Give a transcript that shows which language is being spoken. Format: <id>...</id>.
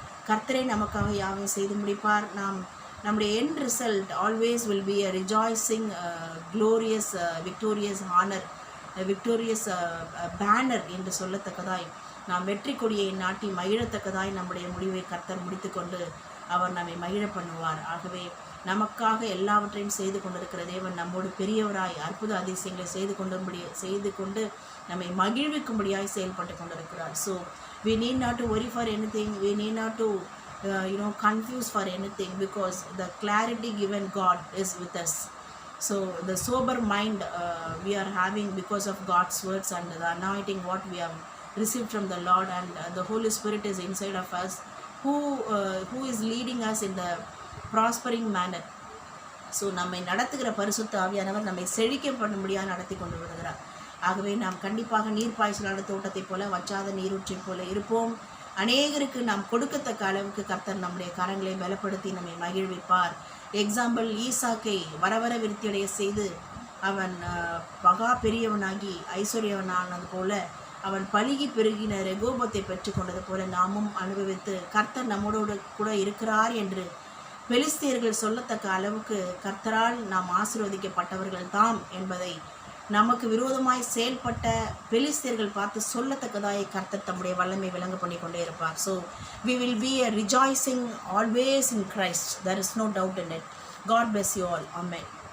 <ta>கர்த்தரை நமக்காக யாவும் செய்து முடிப்பார். நம்முடைய</ta> <en>end result always will be a rejoicing, glorious, victorious honor, victorious banner</en> <ta>என்று சொல்லத்தக்கதாய் நாம் வெற்றி கொடியை நாட்டி மகிழத்தக்கதாய் நம்முடைய முடிவை கர்த்தர் முடித்துக்கொண்டு அவர் நம்மை மகிழ பண்ணுவார். ஆகவே நமக்காக எல்லாவற்றையும் செய்து கொண்டிருக்கிற தேவன் நம்மோடு பெரியவராய் அற்புத அதிசயங்களை செய்து கொண்டு நம்மை மகிழ்விக்கும்படியாய் செயல்பட்டு கொண்டிருக்கிறார்.</ta> <en>So we need not to worry for anything, we need not to confuse for anything, because the clarity given God is with us. So the sober mind we are having because of God's words and the anointing what we have received from the Lord, and the Holy Spirit is inside of us who is leading us in the prospering manner.</en> <ta>So நம்மை நடத்துகிற பரிசுத்த ஆவியானவர் நம்மை செழிக்க பண்ணும்படியாக நடத்தி கொண்டு வருகிறார். ஆகவே நாம் கண்டிப்பாக நீர் பாய்ச்சலான தோட்டத்தை போல வற்றாத நீரூற்றை போல இருப்போம். அநேகருக்கு நாம் கொடுக்கத்தக்க அளவுக்கு கர்த்தர் நம்முடைய கரங்களை பலப்படுத்தி நம்மை மகிழ்விப்பார். எக்ஸாம்பிள், ஈசாக்கை வர விருத்தியடைய செய்து அவன் மகா பெரியவனாகி ஐஸ்வர்யவனானது போல அவன் பலுகி பெருகின ரெகோபத்தை பெற்று கொண்டது போல நாமும் அனுபவித்து கர்த்தர் நம்மோடு கூட இருக்கிறார் என்று பெலிஸ்தியர்கள் சொல்லத்தக்க அளவுக்கு கர்த்தரால் நாம் ஆசீர்வதிக்கப்பட்டவர்கள் தாம் என்பதை நமக்கு விரோதமாய் செயல்பட்ட பெலிஸ்தியர்கள் பார்த்து சொல்லத்தக்கதாய் கர்த்தர் தம்முடைய வல்லமை விளங்க பண்ணி கொண்டே இருப்பார்.</ta> <en>So we will be a rejoicing always in Christ. There is no doubt in it. God bless you all. Amen.</en>